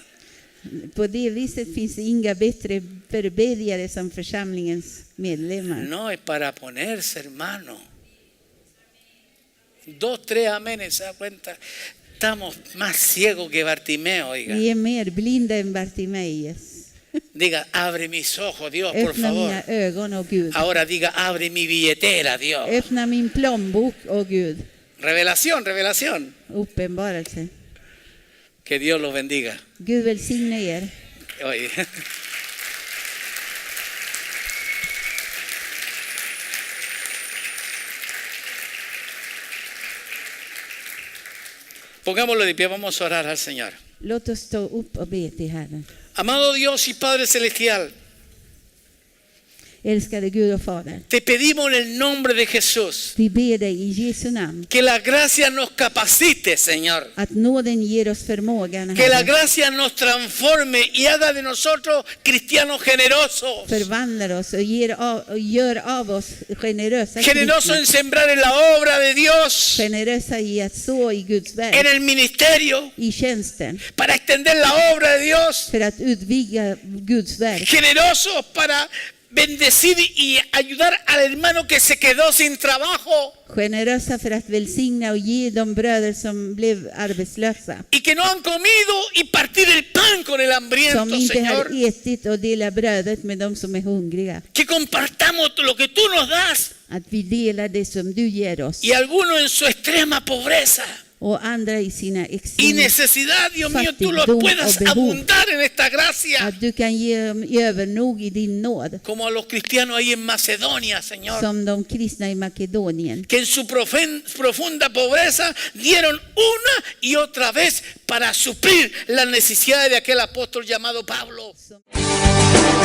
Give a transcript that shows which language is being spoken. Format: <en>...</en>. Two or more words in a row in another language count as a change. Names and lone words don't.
<sv>På det viset finns det inga bättre förbedjare som församlingens medlemmar.</sv> <es>No, es para ponerse, hermano. 2, 3 amenes, ¿se da cuenta? Estamos más ciegos que Bartimeo, oiga.</es> <sv>Vi är mer blinda än Bartimeus.</sv> <es>Diga, abre mis ojos, Dios, por</es> <sv>Öppna</sv> <es>favor.</es> <sv>mina ögon, åh Gud.</sv> <es>Ahora diga, abre mi billetera, Dios.</es> <sv>Öppna min plånbok, åh Gud.</sv> <es>Revelación, revelación.</es> <sv>Uppenbarelse.</sv> <es>Que Dios los bendiga.</es> <sv>Gud välsigne er.</sv> <es>Oye. Pongámoslo de pie, vamos a orar al Señor.</es> <sv>Låt oss stå upp och be till Herren.</sv> <es>Amado Dios y Padre Celestial,</es> <sv>Älskade Gud och Fader.</sv> <es>te pedimos en el nombre de Jesús</es> <sv>Vi ber dig i Jesu namn</sv> <es>que la gracia nos capacite, Señor.</es> <sv>att nåden ger oss förmågan,</sv> <es>Que la</es> <sv>Herre.</sv> <es>gracia nos transforme y haga de nosotros cristianos generosos.</es> <sv>Förvandlar oss och gör av oss generösa</sv> <es>Generosos en</es> <sv>kristna.</sv> <es>sembrar en la obra de Dios,</es> <sv>Generösa i att så i Guds</sv> <es>en</es> <sv>verk,</sv> <es>el ministerio,</es> <sv>i tjänsten,</sv> <es>para extender la obra de Dios.</es> <sv>för att utvidga Guds verk.</sv> <es>Generosos para bendecir y ayudar al hermano que se quedó sin trabajo</es> <sv>Generösa för att välsigna och ge de bröder som blev arbetslösa.</sv> <es>y que no han comido y partir el pan con el hambriento,</es> <sv>Som inte har</sv> <es>Señor.</es> <sv>ätit och delat brödet med de som är hungriga.</sv> <es>Que compartamos lo que tú nos das</es> <sv>Att vi delar det som du ger oss.</sv> <es>y algunos en su extrema pobreza</es> <sv>Och andra i sina</sv> <es>y</es> <sv>exil.</sv> <es>necesidad, Dios mío, tú los</es> <sv>Fattigdom</sv> <es>puedas</es> <sv>och behov.</sv> <es>abundar en esta gracia.</es> <sv>Att du kan ge dem övernog i din nåd.</sv> <es>Como a los cristianos ahí en Macedonia, Señor,</es> <sv>Som de kristna i Makedonien.</sv> <es>que en su profunda pobreza dieron una y otra vez para suplir las necesidades de aquel apóstol llamado Pablo.</es>